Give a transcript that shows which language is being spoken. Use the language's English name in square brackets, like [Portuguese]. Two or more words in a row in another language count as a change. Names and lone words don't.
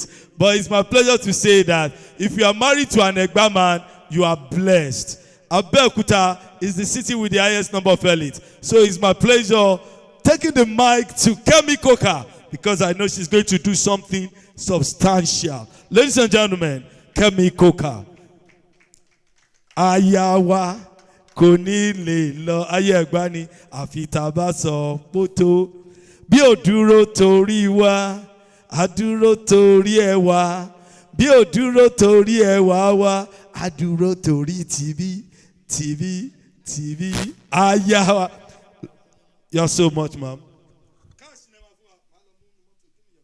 [English] But it's my pleasure to say that if you are married to an Egba man, you are blessed. Abeokuta is the city with the highest number of elites. So it's my pleasure taking the mic to Kemi Koka, because I know she's going to do something substantial. Ladies and gentlemen, Kemi Koka. [Yoruba] Ayawa koni le lo ayé Ẹ̀gbá ni àfi tá bá sọ poto bí ò dúró torí wa a dúró torí ẹ wá bí ò dúró torí ẹ wá wá a dúró torí tv Ayawa. [English] You're so much, ma'am.